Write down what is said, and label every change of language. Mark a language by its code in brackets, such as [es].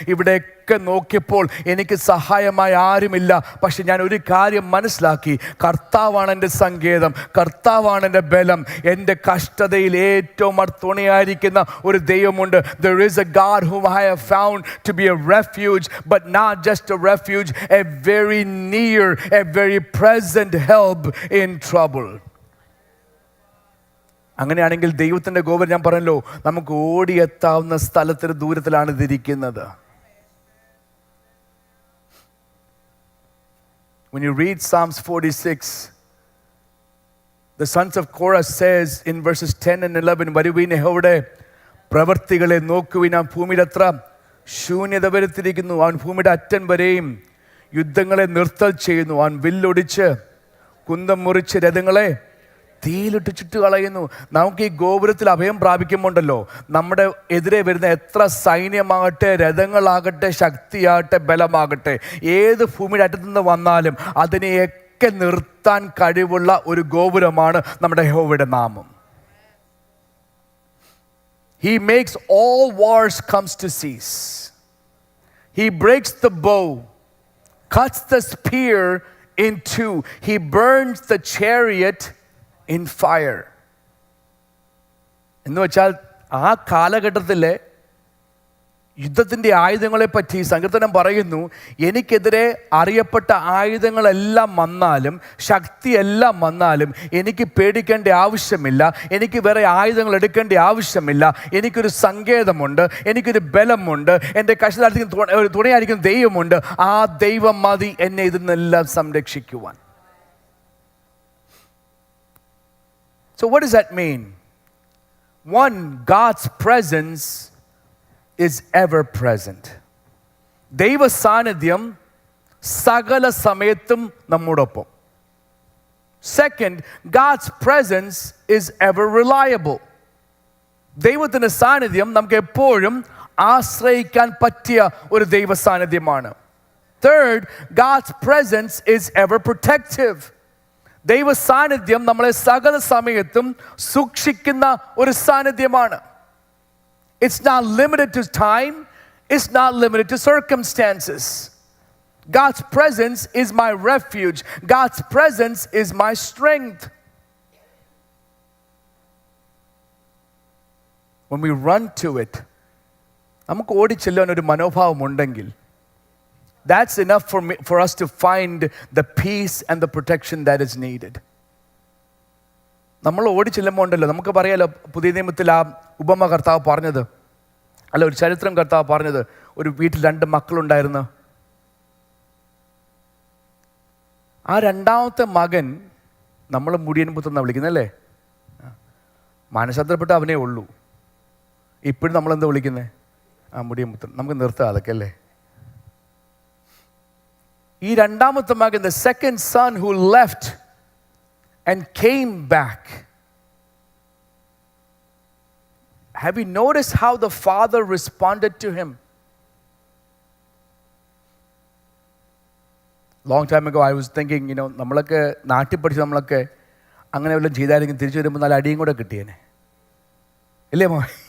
[ml] ഇവിടെയൊക്കെ നോക്കിയപ്പോൾ എനിക്ക് സഹായമായി ആരുമില്ല. പക്ഷെ ഞാൻ ഒരു കാര്യം മനസ്സിലാക്കി, കർത്താവാണ് എൻ്റെ സങ്കേതം, കർത്താവാണ് എൻ്റെ ബലം. എൻ്റെ കഷ്ടതയിൽ ഏറ്റവും തുണയായിരിക്കുന്ന ഒരു ദൈവമുണ്ട്. [en] There is a God whom I have found to be a refuge, but not just a refuge, a very near, a very present help in trouble. [ml] അങ്ങനെയാണെങ്കിൽ ദൈവത്തിൻ്റെ ഗോപുരം, ഞാൻ പറഞ്ഞല്ലോ, നമുക്ക് ഓടിയെത്താവുന്ന സ്ഥലത്തിന് ദൂരത്തിലാണ് ഇതിരിക്കുന്നത്. [en] When you read Psalms 46, the sons of Korah says in verses 10 and 11, [ml] വരുവീൻ യഹോവയുടെ പ്രവൃത്തികളെ നോക്കുവിൻ, ആ ഭൂമിയിൽ എത്ര ശൂന്യത വരുത്തിയിരിക്കുന്നു. അവൻ ഭൂമിയുടെ അറ്റം വരെയും യുദ്ധങ്ങളെ നിർത്തൽ ചെയ്യുന്നു. അവൻ വില്ലൊടിച്ച് കുന്തം മുറിച്ച് രഥങ്ങളെ തീയിലിട്ട് ചുറ്റു കളയുന്നു. നമുക്ക് ഈ ഗോപുരത്തിൽ അഭയം പ്രാപിക്കുമ്പോണ്ടല്ലോ, നമ്മുടെ എതിരെ വരുന്ന എത്ര സൈന്യമാകട്ടെ, രഥങ്ങളാകട്ടെ, ശക്തിയാകട്ടെ, ബലമാകട്ടെ, ഏത് ഭൂമിയുടെ അറ്റത്തു നിന്ന് വന്നാലും അതിനെയൊക്കെ നിർത്താൻ കഴിവുള്ള ഒരു ഗോപുരമാണ് നമ്മുടെ യഹോവയുടെ നാമം. [en] He makes all wars comes to cease. He breaks the bow, cuts the spear in two. He burns the chariot in fire. [ml] എന്ന് വെച്ചാൽ ആ കാലഘട്ടത്തിലെ യുദ്ധത്തിൻ്റെ ആയുധങ്ങളെ പറ്റി സങ്കീർത്തനം പറയുന്നു, എനിക്കെതിരെ അറിയപ്പെട്ട ആയുധങ്ങളെല്ലാം വന്നാലും, ശക്തിയെല്ലാം വന്നാലും എനിക്ക് പേടിക്കേണ്ട ആവശ്യമില്ല, എനിക്ക് വേറെ ആയുധങ്ങൾ എടുക്കേണ്ട ആവശ്യമില്ല. എനിക്കൊരു സങ്കേതമുണ്ട്, എനിക്കൊരു ബലമുണ്ട്, എൻ്റെ കഷ്ടകാലത്തിന് ഒരു തുണയായിരിക്കുന്ന ദൈവമുണ്ട്. ആ ദൈവം മതി എന്നെ ഇതിൽ നിന്നെല്ലാം സംരക്ഷിക്കുവാൻ. [en] So what does that mean? One, God's presence is ever present. [ml] ദൈവ സാന്നിധ്യം സകല സമയത്തും നമ്മോടൊപ്പം. [en] Second, God's presence is ever reliable. [ml] ദൈവത്തിൻ്റെ സാന്നിധ്യം നമുക്ക് എപ്പോഴും ആശ്രയിക്കാൻ പറ്റിയ ഒരു ദൈവ സാന്നിധ്യമാണ്. [en] Third, God's presence is ever protective. [ml] ദൈവ സാന്നിധ്യം നമ്മളെ സകല സമയത്തും സൂക്ഷിക്കുന്ന ഒരു സാന്നിധ്യമാണ്. [en] It's not limited to time. It's not limited to circumstances. God's presence is my refuge. God's presence is my strength. When we run to it, [ml] നമുക്ക് ഓടിച്ചെല്ലാൻ ഒരു മനോഭാവം ഉണ്ടെങ്കിൽ, [en] that's enough for us to find the peace and the protection that is needed. [ml] നമ്മൾ ഓടിച്ചെല്ലുമ്പോൾ ഉണ്ടല്ലോ, നമുക്ക് പറയാലോ, പുതിയ നിയമത്തിൽ ആ ഉപമ കർത്താവ് പറഞ്ഞത്, അല്ല ഒരു ചരിത്രം കർത്താവ് പറഞ്ഞത്, ഒരു വീട്ടിൽ 2 മക്കളുണ്ടായിരുന്നു. ആ രണ്ടാമത്തെ മകൻ നമ്മൾ മുടിയൻ പുത്രൻ എന്നാണ് വിളിക്കുന്നല്ലേ. മാനസാന്തരപ്പെട്ട അവനേ ഉള്ളൂ. ഇപ്പോഴും നമ്മളെന്താ വിളിക്കുന്നത്? ആ മുടിയൻ പുത്രൻ. നമുക്ക് നിർത്താം അതൊക്കെ അല്ലേ. ഈ രണ്ടാമത്തെ മകൻ, [en] the second son who left and came back, have you noticed how the father responded to him? Long time ago I was thinking, [ml] നമ്മളൊക്കെ നാട്ടിൽ പഠിച്ച് നമ്മളൊക്കെ അങ്ങനെ വല്ലതും ചെയ്തായിരിക്കും തിരിച്ചു വരുമ്പോൾ നല്ല അടിയും കൂടെ കിട്ടിയേനെ, ഇല്ലേ മോ?